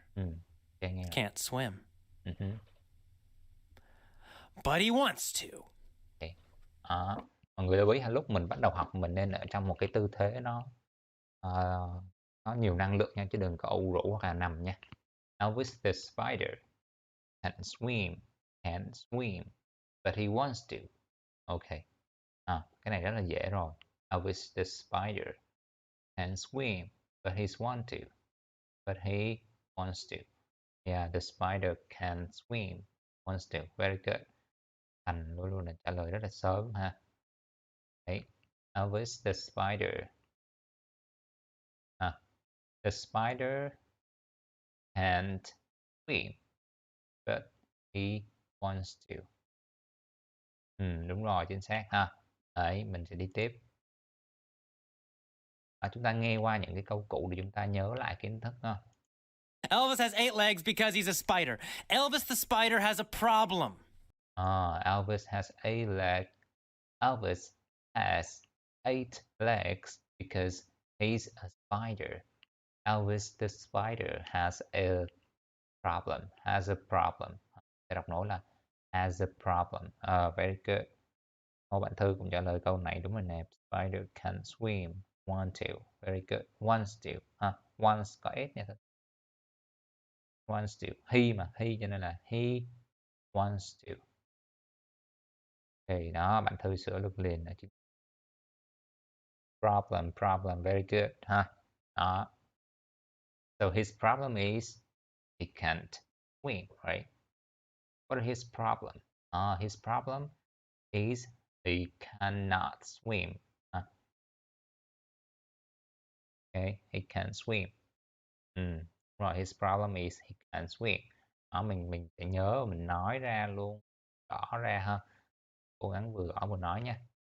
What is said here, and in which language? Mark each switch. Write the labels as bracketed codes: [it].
[vi] Ok, nghe rồi. [en] can't swim, Hứ, but he wants to. [vi] ok. Đó. Mọi người lưu ý ha, lúc mình bắt đầu học mình nên ở trong một cái tư thế ờ, nó nhiều năng lượng nha, chứ đừng có ủ rũ hoặc là nằm nha. [en] Elvis the spider can't swim, but he wants to. Ok. [vi] Cái này rất là dễ rồi. [en] Elvis the spider can't swim, but he wants to. But he wants to. Yeah, the spider can swim. Wants to. Very good. [vi] Thành luôn luôn là trả lời rất là sớm ha. [en] Đấy. Elvis the spider. The spider can't swim, but he wants to. [vi] Đúng rồi, chính xác ha. Đấy, mình sẽ đi tiếp. Chúng ta nghe qua những cái câu cụ để chúng ta nhớ lại kiến thức ha. [en] Elvis has 8 legs because he's a spider. Elvis the spider has a problem. Elvis has 8 legs. Elvis has 8 legs because he's a spider. Elvis the spider has a problem. Has a problem. [vi] Sẽ đọc nổi là [en] has a problem. Very good. [vi] Ngô Bạn Thư cũng trả lời câu này đúng rồi nè. [en] Spider can swim. Want to. Very good. Wants to. Wants [vi] có s nha. [en] Wants to. He mà. He [vi] cho nên là [en] he wants to. [vi] Thì đó, bạn Thư sửa được liền là chữ problem. [en] Very good ha. Đó. So his problem is he can't swim, right? What is his problem? His problem is he cannot swim. Okay, he can't swim. Rồi, his problem is he can't swim. [vi] Mình sẽ nhớ mình nói ra luôn, gõ ra ha. Cố gắng vừa gõ vừa nói nha.